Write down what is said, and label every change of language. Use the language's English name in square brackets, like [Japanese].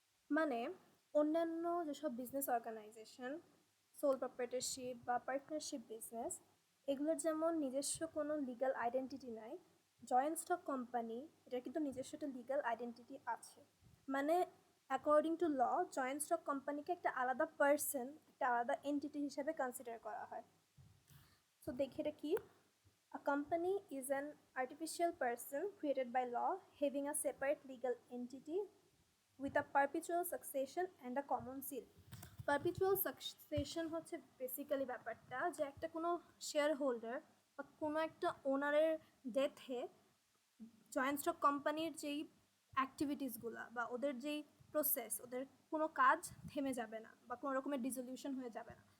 [Bangla] মানে অন্যান্য যেসব বিজনেস অর্গানাইজেশন, সোল প্রপার্টরশিপ বা পার্টনারশিপ বিজনেস, এগুলোর যেমন নিজস্ব কোনো লিগ্যাল আইডেন্টিটি নাই, জয়েন্ট স্টক কোম্পানি এটার কিন্তু নিজস্ব একটা লিগ্যাল আইডেন্টিটি আছে। মানে [English] according to law [Bangla] joint stock কোম্পানিকে একটা আলাদা পার্সন, একটা আলাদা এন্টিটি হিসেবে কনসিডার করা হয়। সো দেখি এটা কি। [English] A company is an artificial person created by law having a separate legal entity with a perpetual succession and a common seal. [Bangla] Perpetual succession হচ্ছে বেসিক্যালি ব্যাপারটা যে একটা কোনো শেয়ার হোল্ডার বা কোনো একটা ওনারের ডেথে জয়েন্ট স্টক কোম্পানির যেই অ্যাক্টিভিটিসগুলো বা ওদের যেই প্রসেস, ওদের কোনো কাজ থেমে যাবে না বা কোনো রকমের ডিজলিউশন হয়ে যাবে না।